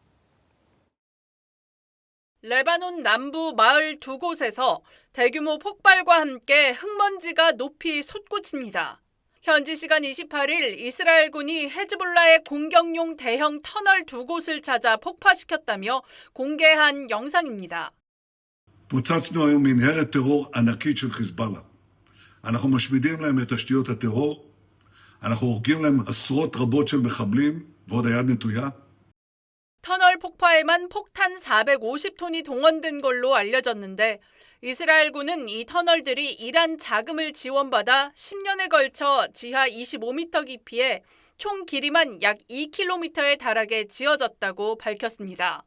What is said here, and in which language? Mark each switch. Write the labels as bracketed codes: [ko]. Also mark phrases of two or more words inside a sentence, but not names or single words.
[ko] 레바논 남부 마을 두 곳에서 대규모 폭발과 함께 흙먼지가 높이 솟구칩니다. 현지 시간 28일 이스라엘군이 헤즈볼라의 공격용 대형 터널 두 곳을 찾아 폭파시켰다며 공개한 영상입니다. [he] פוצצנו היום מנהרת טרור ענקית של חיזבאללה. אנחנו משמידים להם את תשתיות הטרור, אנחנו הורגים להם עשרות רבות של מחבלים ועוד היד נטויה. [ko] 터널 폭파에만 폭탄 450톤이 동원된 걸로 알려졌는데 이스라엘군은 이 터널들이 이란 자금을 지원받아 10년에 걸쳐 지하 25m 깊이에 총 길이만 약 2km에 달하게 지어졌다고 밝혔습니다.